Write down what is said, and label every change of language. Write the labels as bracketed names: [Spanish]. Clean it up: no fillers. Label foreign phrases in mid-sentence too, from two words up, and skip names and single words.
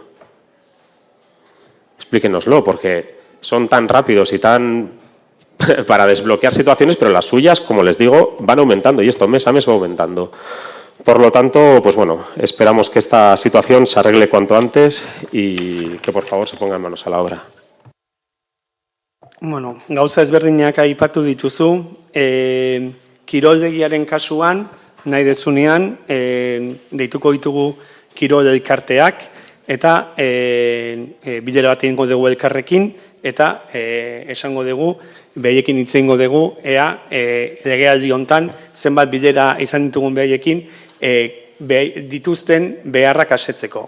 [Spanish] Explíquenoslo, porque son tan rápidos y tan para desbloquear situaciones, pero las suyas, como les digo, van aumentando y esto mes a mes va aumentando. Por lo tanto, pues bueno, esperamos que esta situación se arregle cuanto antes y que por favor se pongan manos a la obra. [Basque] Bueno, gauza ezberdinak aipatu dituzu. Kiroldegiaren kasuan, nahi dezunean, deituko ditugu kirol elkarteak, eta bilera bat egingo dugu elkarrekin, eta esango dugu, behaiekin hitz egingo dugu, ea legealdi hontan zenbat bilera izan ditugun behaiekin dituzten beharrak asetzeko.